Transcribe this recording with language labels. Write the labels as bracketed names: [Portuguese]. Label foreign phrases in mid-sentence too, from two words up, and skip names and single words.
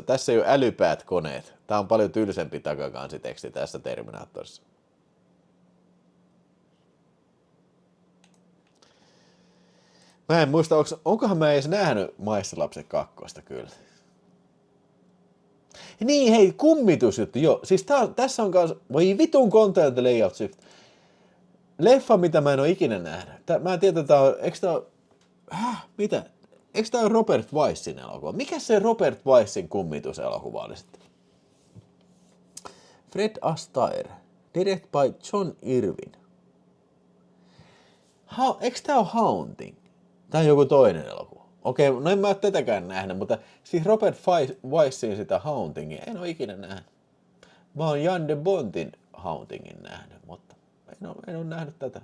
[Finnish] Tässä ei ole älypäät koneet. Tää on paljon tylsempi takakansiteksti tässä Terminaattorissa. Mä en muista, onkohan mä edes nähnyt Maissilapset 2 kyllä. Niin, hei, kummitusjuttu, joo. Siis tässä on kans, voi vitun [English] content layout shift. [Finnish] Leffa, mitä mä en oo ikinä nähnyt. Mä en tiedä, tää on, eiks tää on, mitä? Eikö tää ole Robert Weissin elokuva? Mikä se Robert Weissin kummituselokuva oli sitten? Fred Astaire. [English] Direct by John Irwin. [Finnish] Eikö tää ole Haunting? Tää on joku toinen elokuva. Okei, no en mä oo tätäkään nähnyt, mutta siis Robert Weissin sitä Hauntingia en oo ikinä nähnyt. Mä oon Jan de Bontin Hauntingin nähnyt, mutta en oo nähnyt tätä.